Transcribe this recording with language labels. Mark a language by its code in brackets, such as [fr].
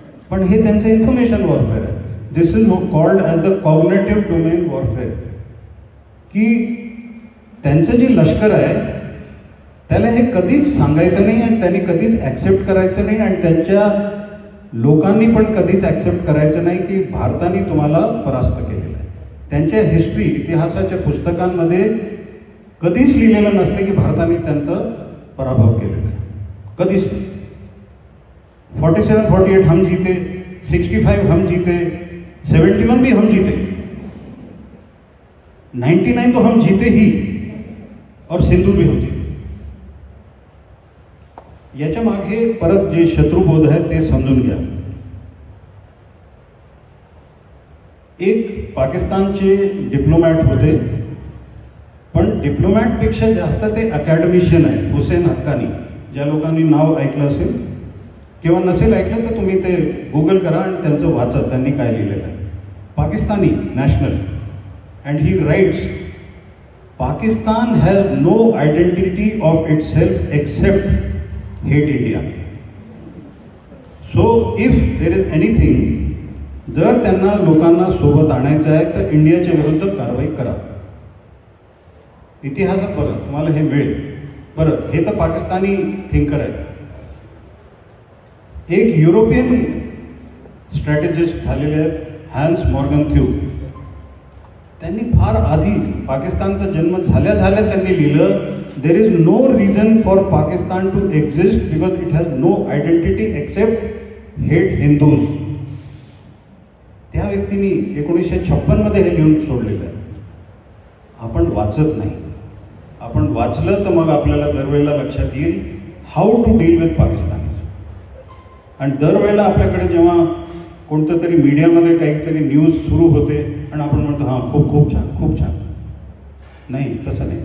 [mr] पण हे त्यांचं इन्फॉर्मेशन वॉरफेअर आहे. [en] this is called as the cognitive domain warfare, [mr] की त्यांचं जे लष्कर आहे त्याला हे कधीच सांगायचं नाही आणि त्यांनी कधीच ॲक्सेप्ट करायचं नाही आणि त्यांच्या लोकांनी पण कधीच ॲक्सेप्ट करायचं नाही की भारताने तुम्हाला परास्त केलेलं आहे. त्यांच्या हिस्ट्री, इतिहासाच्या पुस्तकांमध्ये कधीच लिहिलेलं नसते की भारताने त्यांचा पराभव केलेला आहे, कधीच नाही. [hi] 47-48 हम जीते, 65 हम जीते, 71 भी हम जीते, 99 तो हम जीते ही, और सिंदूर भी हम जीते. [mr] याच्या मागे परत जे शत्रुबोध आहे ते समजून घ्या. एक पाकिस्तानचे डिप्लोमॅट होते, पण डिप्लोमॅटपेक्षा जास्त ते अकॅडमिशियन आहेत. हुसेन हक्कानी, ज्या लोकांनी नाव ऐकलं असेल किंवा नसेल ऐकलं तर तुम्ही ते गुगल करा आणि त्यांचं वाचा, त्यांनी काय लिहिलेलं आहे. [en] Pakistani national, and he writes, Pakistan has no identity of itself except hate India. So if there is anything, [mr] जर त्यांना लोकांना सोबत आणायचं आहे तर इंडियाच्या विरुद्ध कारवाई करा. इतिहासात बघा, तुम्हाला हे मिळेल. बरं, हे तर पाकिस्तानी थिंकर आहेत. एक युरोपियन स्ट्रॅटेजिस्ट झालेले आहेत, हॅन्स मॉर्गनथ्यू. त्यांनी फार आधी, पाकिस्तानचा जन्म झाल्या झाल्या त्यांनी लिहिलं, [en] there is no reason for Pakistan to exist because it has no identity except hate Hindus. [mr] त्या व्यक्तीने 1956 मध्ये हे लिहून सोडलेलं आहे. आपण वाचत नाही. आपण वाचलं तर मग आपल्याला दरवेळेला लक्षात येईल [en] How to deal with Pakistan. [mr] आणि दरवेळेला आपल्याकडे जेव्हा कोणतं तरी मीडियामध्ये काहीतरी न्यूज सुरू होते आणि आपण म्हणतो हां खूप खूप छान, खूप छान. नाही, तसं नाही.